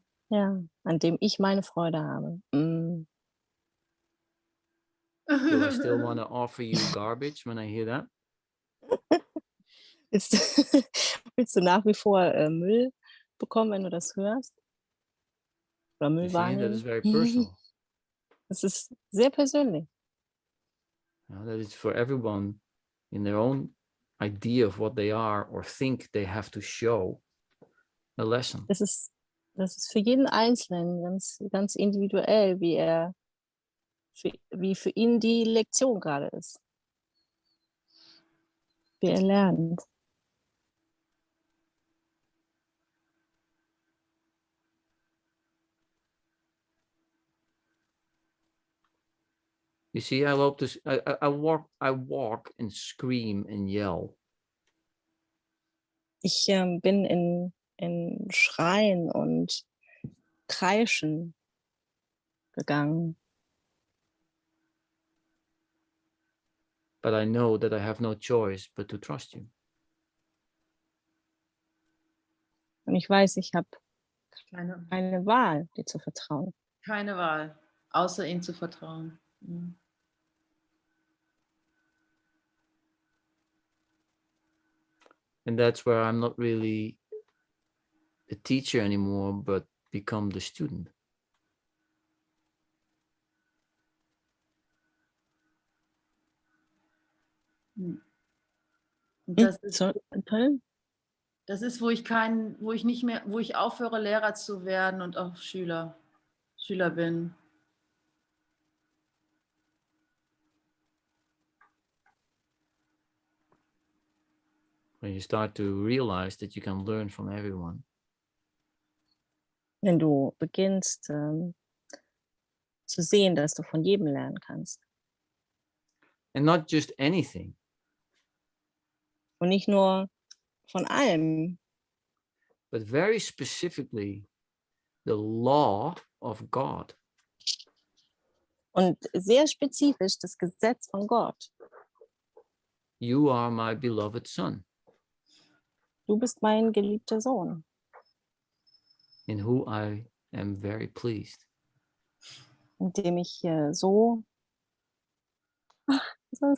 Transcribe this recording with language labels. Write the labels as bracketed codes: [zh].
[de] Ja, an dem ich meine Freude habe. [en] Do I still want to offer you garbage when I hear that? [de] Willst du nach wie vor Müll bekommen, wenn du das hörst? Oder Müll [en] You see, that is very personal. [de] Das ist sehr persönlich. [en] That is for everyone in their own idea of what they are or think they have to show a lesson. [de] Das ist für jeden Einzelnen ganz individuell, wie für ihn die Lektion gerade ist. Wie er lernt. [en] You see, I love this. I walk and scream and yell. [de] Ich bin in Schreien und Kreischen gegangen. [en] But I know that I have no choice but to trust you. [de] Und ich weiß, ich habe Keine keine Wahl, dir zu vertrauen. Wahl, außer ihm zu vertrauen. Mhm. [en] And that's where I'm not really the teacher anymore, but become the student. [de] Und das ist, Toll. das ist, wo ich aufhöre, Lehrer zu werden und auch Schüler bin. [en] When you start to realize that you can learn from everyone. [de] Wenn du beginnst zu sehen, dass du von jedem lernen kannst. [en] And not just anything. [de] Und nicht nur von allem, [en] but very specifically the law of God. [de] und sehr spezifisch das Gesetz von Gott. [en] You are my beloved son, [de] Du bist mein geliebter Sohn, [en] in who I am very pleased. [de] mit dem ich so was war das?